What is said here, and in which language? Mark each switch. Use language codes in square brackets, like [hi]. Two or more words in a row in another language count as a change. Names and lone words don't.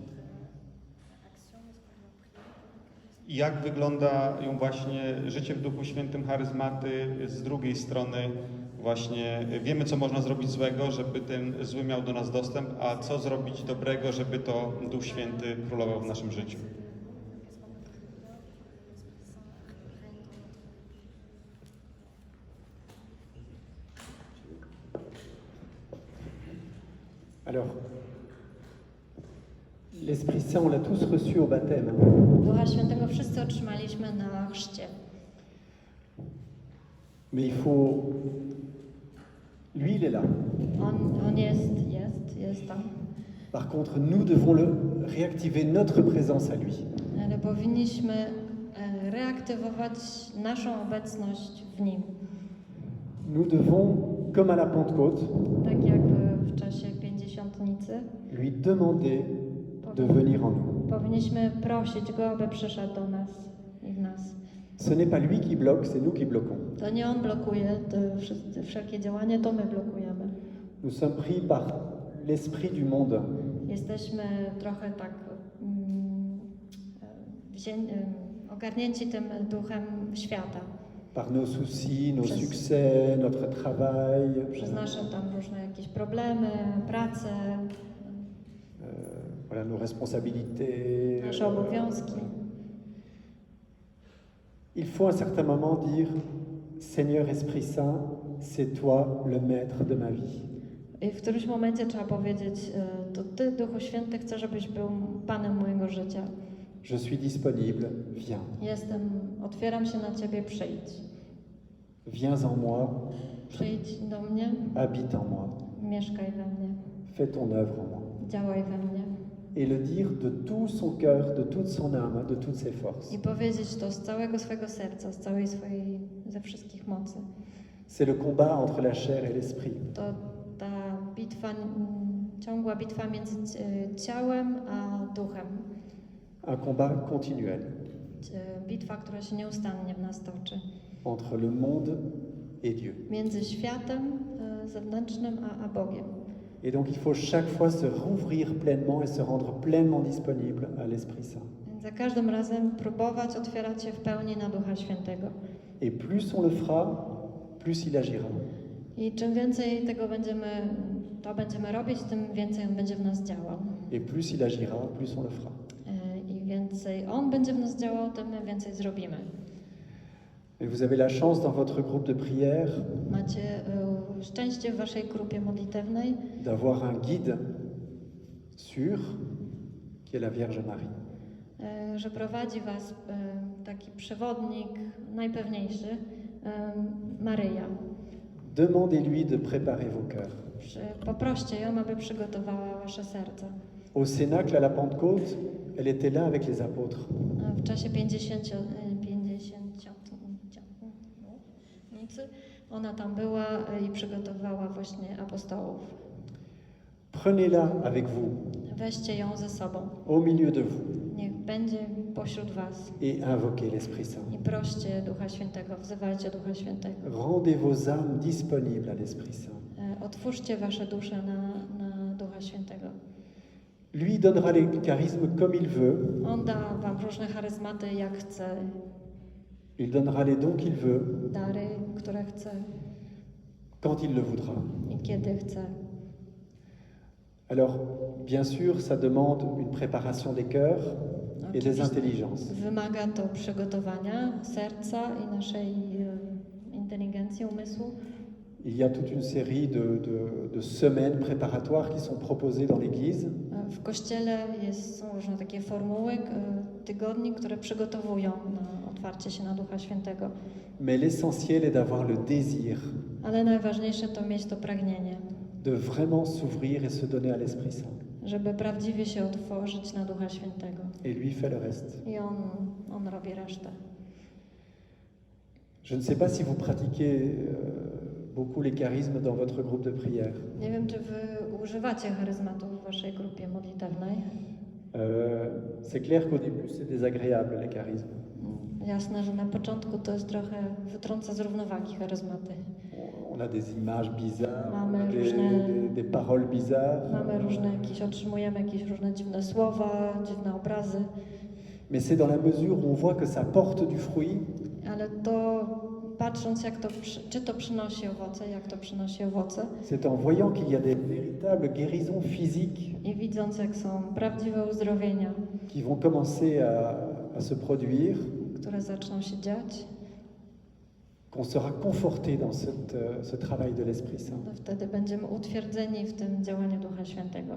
[pl] I jak wyglądają właśnie życie w Duchu Świętym, charyzmaty z drugiej strony właśnie wiemy, co można zrobić złego, żeby ten zły miał do nas dostęp, a co zrobić dobrego, żeby to Duch Święty królował w naszym życiu. [fr] Alors, l'Esprit Saint, on l'a tous reçu au baptême. [pl] Ducha Świętego wszyscy otrzymaliśmy na chrzcie. [fr] Mais il faut... Lui, il est là. [pl] On jest tam. [fr] Par contre, nous devons réactiver notre présence à lui. [pl] Ale powinniśmy reaktywować naszą obecność w Nim. [fr] Nous devons, comme à la Pentecôte, [pl] Tak jak w czasie Pięćdziesiątnicy, [fr] lui demander de venir en nous. [pl] powinniśmy prosić Go, aby przyszedł do nas i w nas. [fr] Ce n'est pas lui qui bloque, c'est nous qui bloquons. [pl] To nie On blokuje wszelkie działanie, to my blokujemy. [fr] Nous sommes pris par l'esprit du monde. [pl] Jesteśmy trochę tak ogarnięci tym duchem świata. [fr] Par nos soucis, nos [pl] Przez- [fr] succès, notre travail, [pl] Przez nasze tam różne jakieś problemy, pracę, [fr] voilà, nos responsabilités. [pl] nasze obowiązki. [fr] Il faut à un certain moment dire, Seigneur Esprit Saint, c'est toi le maître de ma vie. [pl] I w którymś momencie trzeba powiedzieć, to Ty, Duchu Święty, chcę, żebyś był Panem mojego życia. [fr] Je suis disponible, viens. [pl] Otwieram się na Ciebie, przyjdź. [fr] Viens en moi, [pl] Przyjdź do mnie, [fr] habite en moi, [pl] mieszkaj we mnie, [fr] fais ton œuvre en moi. [pl] działaj we mnie. [fr] Et le dire de tout son cœur, de toute son âme, de toutes ses forces. [pl] I powiedzieć to z całego swojego serca, ze wszystkich mocy. [fr] C'est le combat entre la chair et l'esprit. [pl] To ta bitwa, ciągła bitwa między ciałem a duchem. [fr] Un combat continuel [pl] Bitwa, która się nieustannie w nas toczy. [fr] entre le monde et Dieu. [pl] Między światem zewnętrznym a Bogiem. [fr] Et donc il faut chaque fois se rouvrir pleinement et se rendre pleinement disponible à l'Esprit Saint. [pl] Więc za każdym razem próbować otwierać się w pełni na Ducha Świętego. [fr] Et plus on le fera, plus il agira. [pl] I czym więcej tego będziemy robić, tym więcej On będzie w nas działał. [fr] Et plus il agira, plus on le fera. [pl] I więcej On będzie w nas działał, tym my więcej zrobimy. [fr] Et vous avez la chance dans votre groupe de prière [pl] Macie szczęście w waszej grupie modlitewnej, [fr] d'avoir un guide sûr qui est la Vierge Marie. [pl] Że prowadzi was taki przewodnik najpewniejszy, Maryja. [fr] Demandez-lui de préparer vos cœurs. [pl] Poproście ją, aby przygotowała wasze serca. [fr] Au Cénacle, à la Pentecôte, elle était là avec les apôtres. [pl] W czasie 50 ona tam była i przygotowała właśnie apostołów. [fr] Prenez-la avec vous, [pl] Weźcie ją ze sobą. [fr] au milieu de vous, [pl] Niech będzie pośród was. [fr] et invoquez l'Esprit Saint. [pl] I proście Ducha Świętego, wzywajcie Ducha Świętego. [fr] Rendez vos âmes disponibles à l'Esprit Saint. [pl] Otwórzcie wasze dusze na Ducha Świętego. [fr] Lui donnera les charismes comme il veut, [pl] On da wam różne charyzmaty, jak chce, [fr] il donnera les dons qu'il veut, [pl] dary, które chce [fr] quand il le voudra. [pl] i kiedy chce. [fr] Alors, bien sûr, ça demande une préparation des cœurs et des intelligences. [pl] Wymaga to przygotowania serca i naszej inteligencji, umysłu. [fr] Il y a toute une série de semaines préparatoires qui sont proposées dans l'Église. [pl] W Kościele są różne takie formuły, tygodni, które przygotowują na otwarcie się na Ducha Świętego. [fr] Mais l'essentiel est d'avoir le désir [pl] Ale najważniejsze to mieć to pragnienie, [fr] de vraiment s'ouvrir et se donner à l'Esprit Saint. [pl] żeby prawdziwie się otworzyć na Ducha Świętego. [fr] Et lui fait le reste. [pl] I On robi resztę. [fr] Je ne sais pas si vous pratiquez beaucoup les charismes dans votre groupe de prière. [pl] Nie wiem, czy wy używacie charyzmatu w waszej grupie modlitewnej. [fr] C'est clair qu'au début, c'est désagréable, les charismes. [pl] Jasne, że na początku to jest trochę wytrąca z równowagi charyzmaty. [fr] On a des images bizarres, [pl] Mamy [fr] on a [pl] różne- [fr] des paroles bizarres. [pl] Mamy różne otrzymujemy jakieś różne dziwne słowa, dziwne obrazy, [fr] Mais c'est dans la mesure où on voit que ça porte du fruit, [pl] ale to patrząc czy to przynosi owoce, jak to przynosi owoce [fr] c'est en voyant qu'il y a des véritables guérisons physiques [pl] i widząc jak są prawdziwe uzdrowienia, [fr] qui vont commencer à se produire, [pl] które zaczną się dziać, [fr] qu'on sera conforté dans ce travail de l'Esprit Saint. [pl] to wtedy będziemy utwierdzeni w tym działaniu Ducha Świętego.